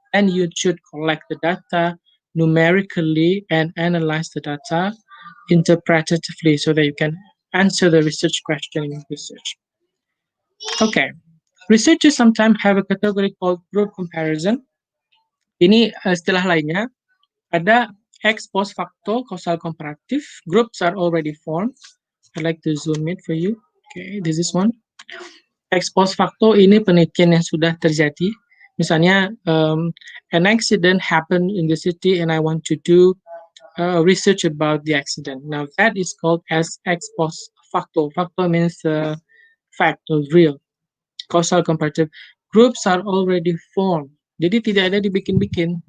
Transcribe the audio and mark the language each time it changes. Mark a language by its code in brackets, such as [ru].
[en] And you should collect the data numerically and analyze the data interpretatively so that you can answer the research question in research. Okay. Researchers sometimes have a category called group comparison. [id] Ini istilah lainnya. [en] Ada ex post facto causal comparative. Groups are already formed. I'd like to zoom it for you. Okay, this is one. [id] Ex post facto ini penelitian yang sudah terjadi. [en] Misalnya, an accident happened in the city and I want to do research about the accident. Now that is called as ex post facto. Facto means fact or real. Causal comparative. Groups are already formed. [id] Jadi tidak ada dibikin-bikin.